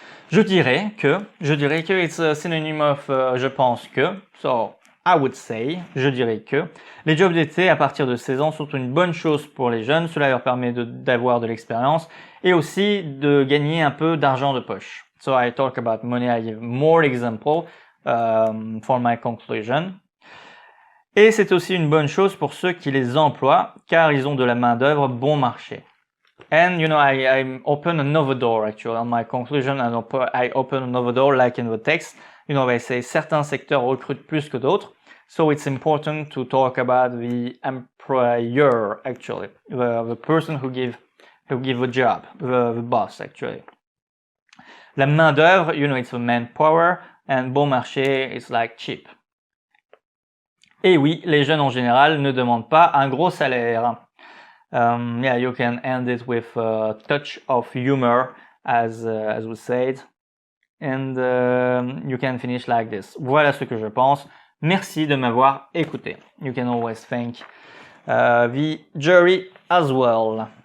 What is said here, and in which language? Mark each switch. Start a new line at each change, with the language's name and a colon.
French: Je dirais que,
English: it's a synonym of
French: je pense que,
English: so I would say,
French: je dirais que, les jobs d'été à partir de 16 ans sont une bonne chose pour les jeunes, cela leur permet d'avoir de l'expérience et aussi de gagner un peu d'argent de poche.
English: So I talk about money, I give more example for my conclusion.
French: Et c'est aussi une bonne chose pour ceux qui les emploient, car ils ont de la main-d'œuvre bon marché.
English: And I open another door actually on my conclusion. I open another door like in the text. They say
French: certains secteurs recrutent plus que d'autres.
English: So it's important to talk about the employer actually, the person who give the job, the boss actually. La main d'œuvre, it's the manpower, and bon marché is like cheap.
French: Et oui, les jeunes en général ne demandent pas un gros salaire.
English: Yeah, you can end it with a touch of humor, as we said, and you can finish like this.
French: Voilà ce que je pense. Merci de m'avoir écouté.
English: You can always thank the jury as well.